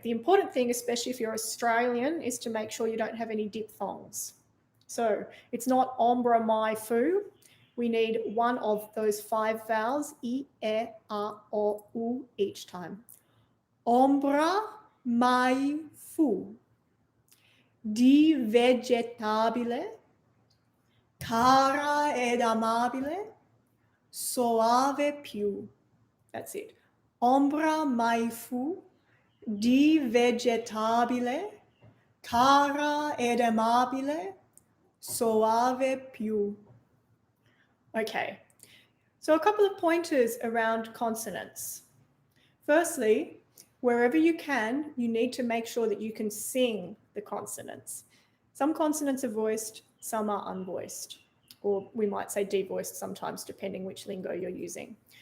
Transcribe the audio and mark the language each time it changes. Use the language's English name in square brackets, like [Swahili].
[English] The important thing, especially if you're Australian, is to make sure you don't have any diphthongs. So it's not [Italian] ombra, mai, fu. [English] We need one of those 5 vowels, I, E, A, O, U, each time. [Italian] Ombra, mai, fu. Di vegetabile, cara ed amabile, soave più. [English] That's it. [Italian] Ombra mai fu, di vegetabile, cara ed amabile, soave più. [English] Okay, so a couple of pointers around consonants. Firstly, wherever you can, you need to make sure that you can sing the consonants. Some consonants are voiced, some are unvoiced, or we might say devoiced sometimes, depending which lingo you're using.